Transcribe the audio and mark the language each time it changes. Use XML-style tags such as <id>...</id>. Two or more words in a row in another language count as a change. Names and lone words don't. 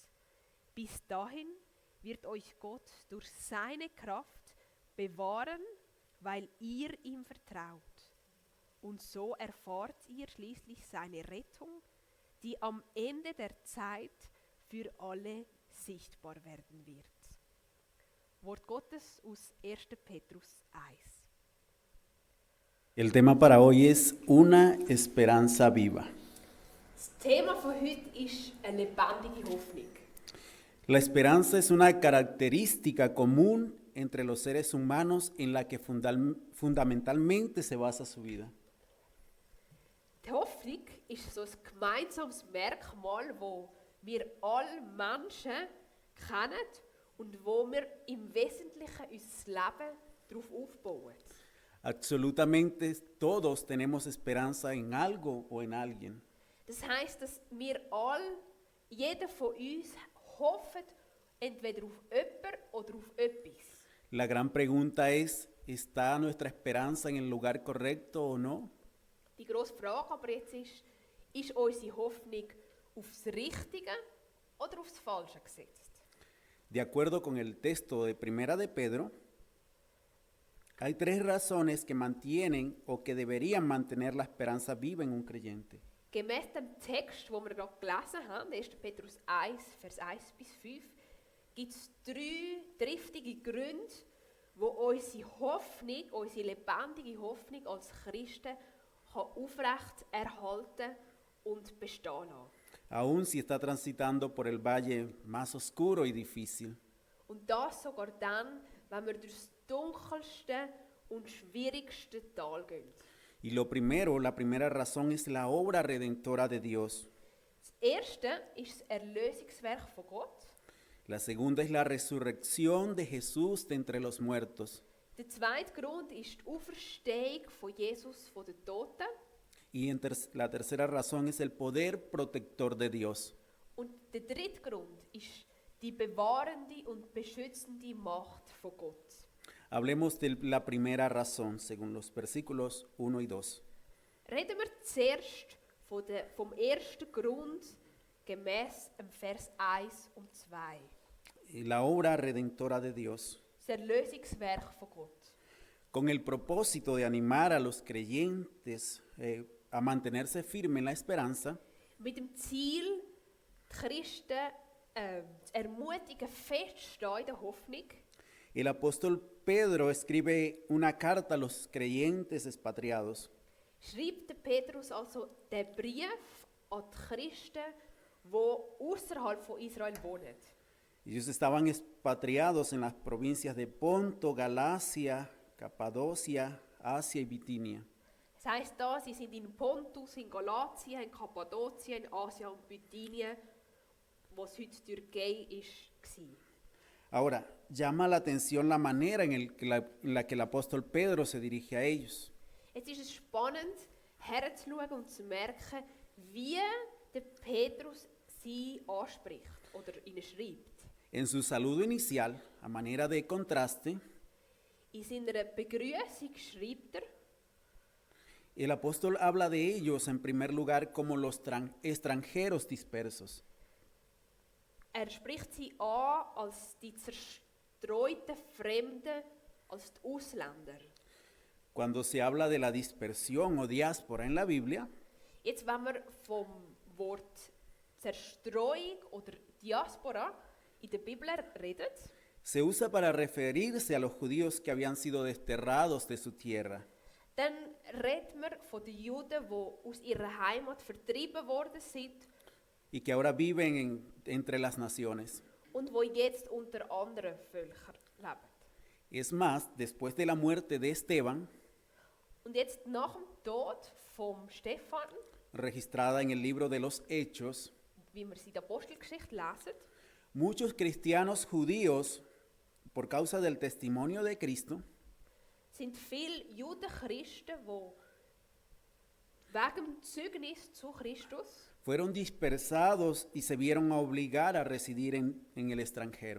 <de>Bis dahin wird euch Gott durch seine Kraft bewahren, weil ihr ihm vertraut. Und so erfahrt ihr schließlich seine Rettung, die am Ende der Zeit für alle sichtbar werden wird. Wort Gottes aus 1. Petrus 1.</de> <es>El tema para hoy es una esperanza viva.</es> <de>Das Thema von heute ist eine lebendige Hoffnung.</de> <es>La esperanza es una característica común entre los seres humanos en la que fundamentalmente se basa su vida.</es> <de>Die Hoffnung ist so ein gemeinsames Merkmal, das wir alle Menschen kennen und wo wir im Wesentlichen unser Leben darauf aufbauen.</de> <es>Absolutamente todos tenemos esperanza en algo o en alguien.</es> <de>Das heisst, dass wir alle, jeder von uns, hoffen entweder auf jemanden oder auf etwas.</de> <es>La gran pregunta es, ¿está nuestra esperanza en el lugar correcto o no?</es> <de>Die grosse Frage aber jetzt ist unsere Hoffnung aufs Richtige oder aufs Falsche gesetzt?</de> <es>De acuerdo con el texto de Primera de Pedro, hay tres razones que mantienen o que deberían mantener la esperanza viva en un creyente.</es> <de>Gemäss dem Text, den wir gerade gelesen haben, 1. Petrus 1, Vers 1 bis 5, gibt es 3 triftige Gründe, wo unsere Hoffnung, unsere lebendige Hoffnung als Christen kann aufrecht erhalten und bestehen lassen.</de> <es>Aún si está transitando por el valle más oscuro y difícil.</es> <de>Und das sogar dann, wenn wir durch das dunkelste und schwierigste Tal gehen.</de> <es>Y lo primero, la primera razón es la obra redentora de Dios.</es> <de>Das erste ist das Erlösungswerk von Gott.</de> <es>La segunda es la resurrección de Jesús de entre los muertos.</es> <de>Der zweite Grund ist die Auferstehung von Jesus von den Toten.</de> <es>Y la tercera razón es el poder protector de Dios.</es> <de>Und der dritte Grund ist die bewahrende und beschützende Macht von Gott.</de> <es>Hablemos de la primera razón, según los versículos 1 y 2.</es> <de>Reden wir zuerst vom ersten Grund gemäß dem Vers 1 und 2.</de> <es>La obra redentora de Dios.</es> <de>Das Erlösungswerk von Gott.</de> <es>Con el propósito de animar a los creyentes a mantenerse firmes en la esperanza,</es> <de>Mit dem Ziel, die Christen zu ermutigen, festzustehen in der Hoffnung,</de> <es>el apóstol Pedro escribe una carta a los creyentes expatriados.</es> <de>schreibt der Petrus also den Brief an die Christen, die außerhalb von Israel wohnen.</de> <es>Ellos estaban expatriados en las provincias de Ponto, Galacia, Capadocia, Asia y Bitinia.</es> <de>Das heisst da, sie sind in Pontus, in Galatien, in Kappadokien, in Asien und Bithynien, was heute Türkei war.</de> <es>Ahora, llama la atención la manera en la que el apóstol Pedro se dirige a ellos.</es> <de>Jetzt ist es spannend, herzuschauen und zu merken, wie der Petrus sie anspricht oder ihnen schreibt.</de> <es>En su saludo inicial, a manera de contraste,</es> <de>In seiner Begrüßung schreibt</de> <es>el apóstol habla de ellos en primer lugar como los extranjeros dispersos.</es> <de>spricht sie an als die zerstreuten Fremden, als die Ausländer.</de> <es>Cuando se habla de la dispersión o diáspora en la Biblia,</es> <de>Jetzt, wenn wir vom Wort Zerstreuung oder Diaspora in der Bibel reden,</de> <es>se usa para referirse a los judíos que habían sido desterrados de su tierra.</es> <de>dann reden wir von den Juden, die aus ihrer Heimat vertrieben worden sind</de> <es>Y que ahora viven entre las naciones.</es> <de>und die jetzt unter anderen Völkern leben.</de> <es>Es más, después de la muerte de Esteban,</es> <de>Und jetzt nach dem Tod von Stephan,</de> <es>registrada en el libro de los Hechos,</es> <de>wie wir sie in der Apostelgeschichte lesen,</de> <es>muchos cristianos judíos por causa del testimonio de Cristo,</es> <de>sind viele Judenchristen, die wegen dem Zeugnis zu Christus</de> <es>fueron dispersados y se vieron a obligar a residir en el extranjero.</es>